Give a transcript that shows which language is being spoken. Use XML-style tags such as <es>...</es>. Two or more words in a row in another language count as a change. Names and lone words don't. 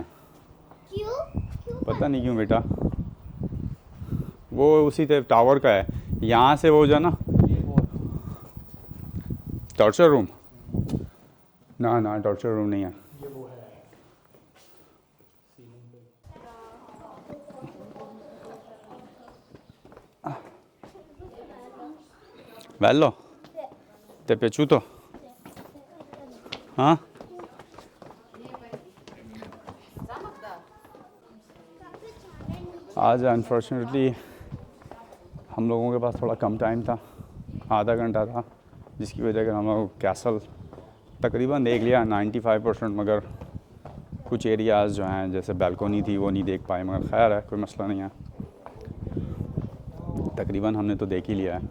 <hi>क्यों? पता नहीं क्यों बेटा, वो उसी टावर का है। यहाँ से वो जो है ना टॉर्चर रूम, ना टॉर्चर रूम नहीं है। ये वो है सीलिंग पे।</hi> <it>bello ti è piaciuto?</it> <hi>हाँ आज अनफॉर्चुनेटली हम लोगों के पास थोड़ा कम टाइम था, आधा घंटा था, जिसकी वजह से हम लोग कैसल तकरीबन देख लिया 95%, मगर कुछ एरियाज़ जो हैं जैसे बैल्कोनी थी वो नहीं देख पाए, मगर खैर है, कोई मसला नहीं है, तकरीबन हमने तो देख ही लिया है।</hi>